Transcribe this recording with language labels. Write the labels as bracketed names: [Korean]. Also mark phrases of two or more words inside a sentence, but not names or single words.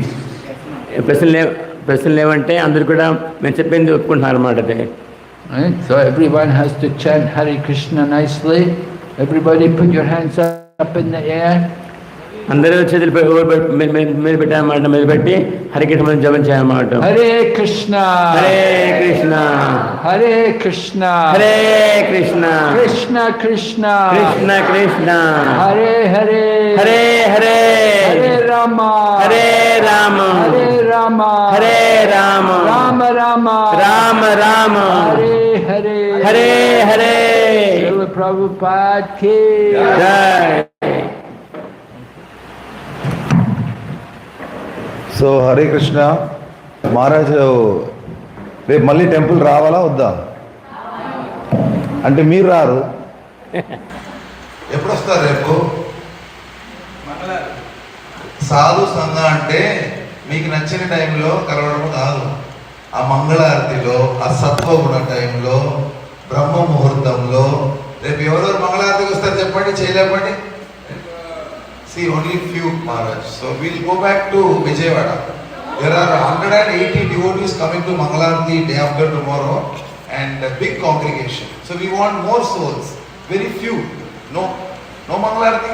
[Telugu] ప్రశ్నలు లేవంటే అందరు కూడా మేము చెప్పింది ఒప్పుకుంటున్నారు అన్నమాట. అది [English] Right? So everyone has to chant Hare Krishna nicely. Everybody put your hands up in the air. [Telugu] అందరూ చేతులు మీద పెట్టామన్నమాట. మీద పెట్టి హరికృష్ణ జపం చేయమాట. [Sanskrit] Hare Krishna, హరే కృష్ణ, Hare Krishna, హరే కృష్ణ, Krishna Krishna, కృష్ణ కృష్ణ, Hare Hare, హరే హరే, Hare Rama, హరే రామ, Hare Rama, హరే రామ, Rama Rama, రామ రామ, Hare Hare, హరే హరే. [Hindi] Srila Prabhupada ki జై. [Telugu] సో హరే కృష్ణ. మహారాజ్ రేపు మళ్ళీ టెంపుల్ రావాలా వద్దా? అంటే మీరు రారు, ఎప్పుడు వస్తారు రేపు? సాధు సంఘ అంటే మీకు నచ్చిన టైంలో కలవడం కాదు. ఆ మంగళారతిలో, ఆ సత్వగుణ టైంలో, బ్రహ్మ ముహూర్తంలో. రేపు ఎవరెవరు మంగళారతికి వస్తారు చెప్పండి, చేయలేపండి. [English] See, only few Maharaj. So we'll go back to Vijayawada. There are 180 devotees coming to Mangalarti day after tomorrow, and a big congregation. So we want more souls. Very few. No Mangalarti.